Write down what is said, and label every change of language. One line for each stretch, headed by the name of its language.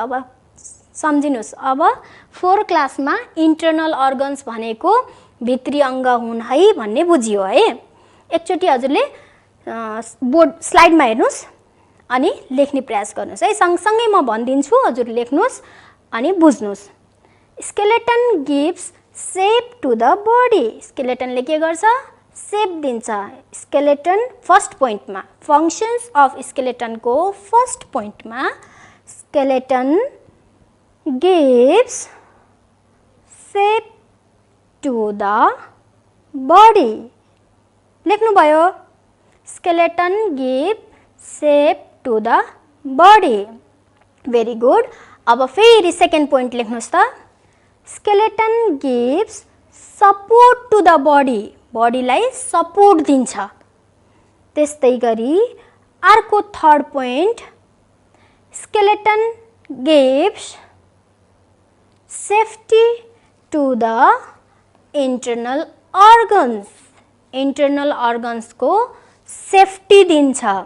Nepali: अब सम्झिनुहोस्। अब 4 क्लासमा इन्टर्नल अर्गन्स भनेको भित्री अङ्ग हुन् है भन्ने बुझियो है। एकचोटि हजुरले बोर्ड स्लाइडमा हेर्नुहोस् अनि लेख्ने प्रयास गर्नुहोस् है। सँगसँगै म भनिदिन्छु, हजुर लेख्नुहोस् अनि बुझ्नुहोस्।
English: Skeleton gives shape to the body.
Nepali: स्केलेटनले के गर्छ? सेप दिन्छ।
English: skeleton first पोइन्टमा, functions of स्केलेटनको first पोइन्टमा skeleton gives shape to the body
Nepali: लेख्नुभयो।
English: Skeleton give shape to the body. Very good.
Nepali: अब फेरि सेकेन्ड पोइन्ट लेख्नुहोस् त।
English: Skeleton gives support to the body.
Nepali: बडीलाई सपोर्ट दिन्छ। त्यस्तै गरी अर्को
English: Third point, skeleton gives safety to the internal organs.
Nepali: Internal अर्गन्सको safety दिन्छ।